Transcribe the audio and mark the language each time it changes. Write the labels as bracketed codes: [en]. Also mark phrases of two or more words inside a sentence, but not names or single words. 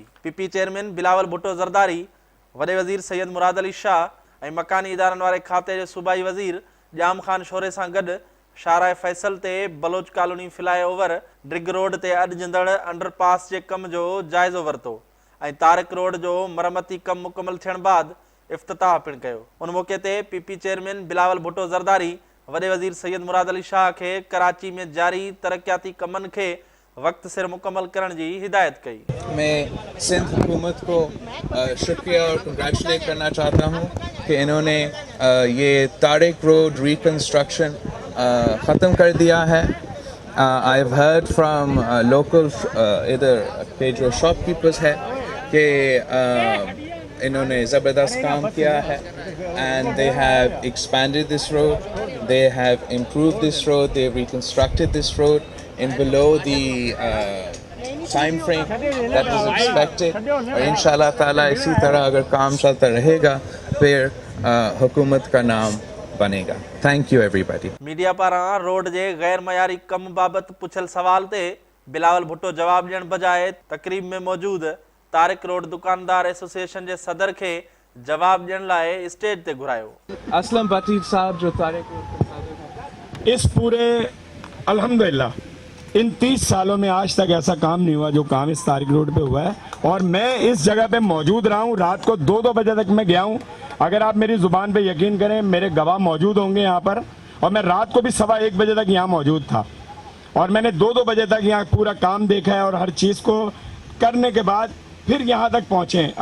[sd] पीपी चेयरमैन बिलावल भुट्टो ज़रदारी वॾे वज़ीर सैयद मुराद अली शाह ऐं मकानी इदारनि वारे खाते जे सूबाई वज़ीर जाम खान शोरे सां गॾु शाहराए फैसल ते बलोच कॉलोनी फ्लाई ओवर ड्रिग रोड ते अॾजंदड़ अंडरपास जे कम जो जाइज़ो वरितो ऐं तारिक रोड जो मरमती कम मुकमल थियण बाद इफ़्तिताह पिणु कयो। उन मौक़े ते पीपी चेयरमैन बिलावल भुट्टो ज़रदारी वॾे वज़ीर सैयद मुराद अली शाह खे कराची में जारी तरक्याती कमनि खे वक्त सिर मुकम्मल करण की हिदायत कई। [ur] میں سندھ حکومت کو شکریہ اور کانگریچولیٹ کرنا چاہتا ہوں کہ انہوں نے یہ طارق روڈ ری کنسٹرکشن ختم کر دیا ہے. [en] I have heard from local [ur] ادھر کے جو شاپ کیپرز ہے کہ انہوں نے زبردست کام کیا ہے [en] and they have expanded this road, they have improved this road, they have reconstructed this road in below the time frame that was expected [ur] اور [ar] إن شاء الله تعالى [ur] اسی طرح اگر کام چلتا رہے گا پھر حکومت کا نام بنے گا. [en] Thank you everybody. [sd] मीडिया पारां रोड जे गैर मयारी कम बाबत पुछल सवाल ते बिलावल भुट्टो जवाब ॾियण बजाए तकरीब में मौजूद तारिक रोड दुकानदार एसोसिएशन जे सदर खे जवाब ॾियण लाइ स्टेज ते घुरायो। असलम बटीर साहब जो तारिक रोड [ur] اس پورے الحمدللہ ان 30 سالوں میں آج تک ایسا کام نہیں ہوا جو کام اس طارق روڈ پہ ہوا ہے اور میں اس جگہ پہ موجود رہا ہوں. رات کو 2-2 بجے تک میں گیا ہوں. اگر آپ میری زبان پہ یقین کریں میرے گواہ موجود ہوں گے یہاں پر اور میں رات کو بھی 1:15 بجے تک یہاں موجود تھا اور میں نے 2-2 بجے تک یہاں پورا کام دیکھا ہے اور ہر چیز کو کرنے کے بعد پھر یہاں تک پہنچے ہیں.